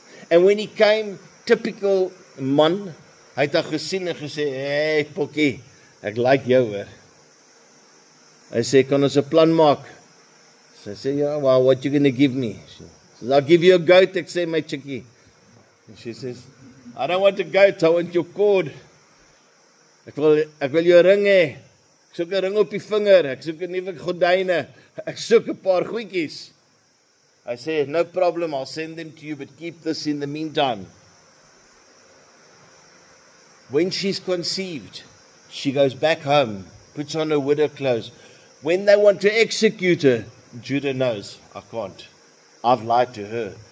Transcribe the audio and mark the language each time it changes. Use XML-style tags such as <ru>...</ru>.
<en>And when he came, typical man,</en> <af>hy het haar gesien en gesê, hey Pokkie, ek like jou hoor. Hy sê, kan ons 'n plan maak? Sy sê,</af> <en>yeah, well, what you going to give me? She says, I'll give you a goat,</en> <af>ek sê, my chickie.</af> <en>And she says, I don't want a goat, I want your cord.</en> <af>Ek wil jou ring hê. Ek soek 'n ring op die vinger, ek soek 'n nuwe gordyne, ek soek 'n paar goedjies.</af> <en>I say, no problem, I'll send them to you, but keep this in the meantime. When she's conceived, she goes back home, puts on her widow clothes. When they want to execute her, Judah knows, I can't. I've lied to her.</en>